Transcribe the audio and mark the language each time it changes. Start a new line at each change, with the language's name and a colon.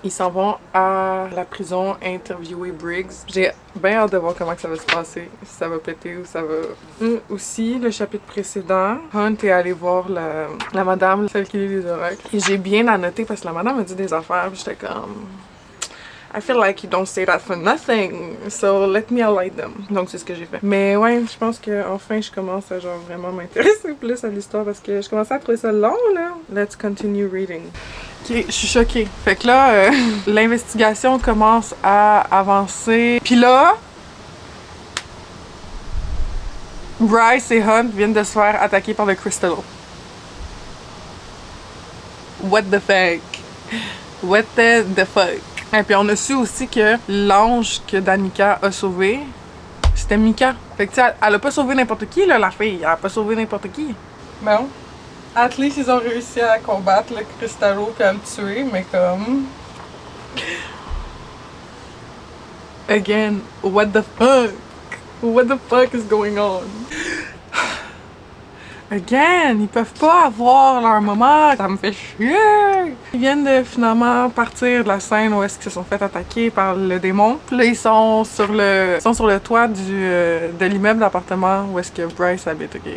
French: Ils s'en vont à la prison interviewer Briggs. J'ai bien hâte de voir comment que ça va se passer, si ça va péter ou ça va. Aussi, le chapitre précédent, Hunt est allé voir la madame, celle qui lit les oracles. Et j'ai bien annoté parce que la madame a dit des affaires, puis j'étais comme.
English: I feel like you don't say that for nothing, so let me highlight them.
French: Donc c'est ce que j'ai fait. Mais ouais, je pense que enfin je commence à genre vraiment m'intéresser plus à l'histoire parce que je commençais à trouver ça long là.
English: Let's continue reading.
French: Ok, je suis choquée. Fait que là, l'investigation commence à avancer. Puis là, Bryce et Hunt viennent de se faire attaquer par le Crystal.
English: What the fuck? What the fuck?
French: Et puis on a su aussi que l'ange que Danica a sauvé, c'était Mika. Fait que tu sais, elle a pas sauvé n'importe qui là, la fille. Elle a pas sauvé n'importe qui. Bon.
English: At least
French: ils ont réussi à combattre le Cristallo puis à le tuer, mais comme.
English: Again, what the fuck? What the fuck is going on?
French: Again, ils peuvent pas avoir leur moment, ça me fait chier! Ils viennent de finalement partir de la scène où est-ce qu'ils se sont fait attaquer par le démon. Puis là, ils sont sur le toit de l'immeuble d'appartement où est-ce que Bryce habite, ok?